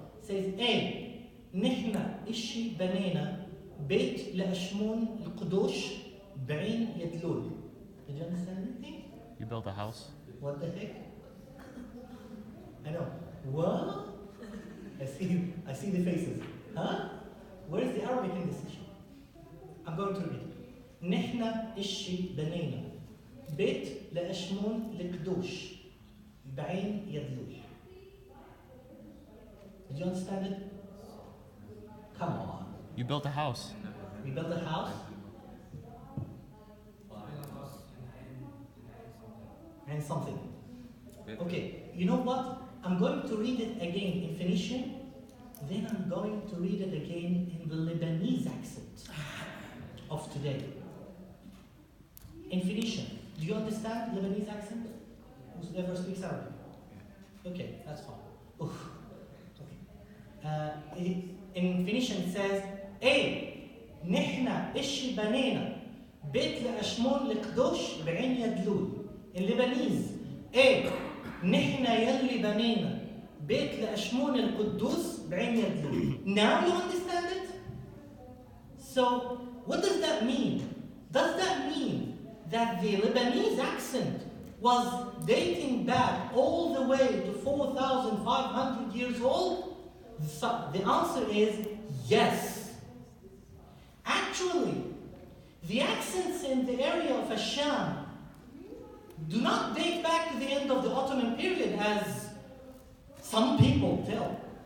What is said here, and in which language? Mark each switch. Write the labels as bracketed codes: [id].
[en] It says, [phn] Nihna ishi banana beit لأشمون القدوش بعين يدلول. [en] Did you understand anything? You built a house? What the heck? I know. What? I see the faces. Huh? Where is the Arabic in this issue? I'm going to read. [phn] نحن إشي بنينا بيت لأشمون القدوش بعين يدلول. [en] Did you understand it? Come on. You built a house. We built a house. And something. Okay, you know what? I'm going to read it again in Phoenician, then I'm going to read it again in the Lebanese accent of today. In Phoenician. Do you understand Lebanese accent? Whoever speaks Arabic? Okay, that's fine. Oof. Okay. In Phoenician it says, [phn] نحن إشي بنينا بيت لأشمون القدوش بعين يدلول. [en] In Lebanese, [ar] نحن يلي بنينا بيت لأشمون القدوس بعين يدلول. [en] Now you understand it? So, what does that mean? Does that mean that the Lebanese accent was dating back all the way to 4,500 years old? So the answer is yes. Actually, the accents in the area of Asham do not date back to the end of the Ottoman period as some people tell.